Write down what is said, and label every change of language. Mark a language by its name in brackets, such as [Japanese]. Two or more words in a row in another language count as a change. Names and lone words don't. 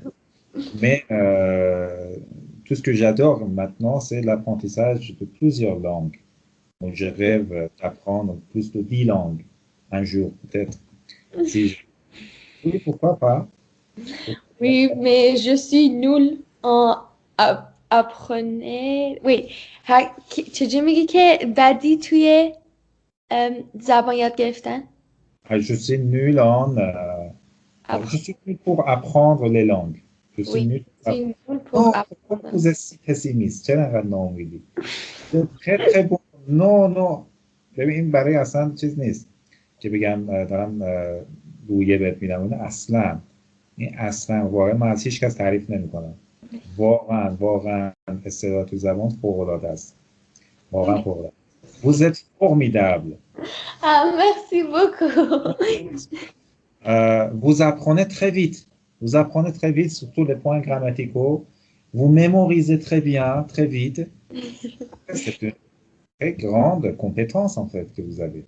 [French] Mais tout ce que j'adore maintenant, c'est l'apprentissage de plusieurs langues. Donc, je rêve d'apprendre plus de 10 langues un jour, peut-être. Si je... Oui, pourquoi pas? Pourquoi Oui, pas. mais je suis nulle en apprenez. Oui. [Persian] چجوری میگی که بدی توی زبان یاد گرفتن؟ [French] Je suis nul en... je Appre- suis nul pour apprendre les langues. Je suis Oui, nul je pour suis nulle pour Non, pourquoi apprendre. vous êtes si pessimiste؟ [Persian] چرا انقدر ناامیدی؟ [French] très très bon. Non, non. [Persian] ببین این برای اصلا چیز نیست که بگم دارم رویه بهت میدم. این اصلا واقعا من از هیچ کس تعریف نمیکنم. واقعا استعداد تو زبان فوق العاده است. [French] Morin pour là. Vous êtes formidable. Ah, merci beaucoup. Vous apprenez très vite. Vous apprenez très vite, surtout les points grammaticaux. Vous mémorisez très bien, très vite. C'est une très grande compétence, en fait, que vous avez.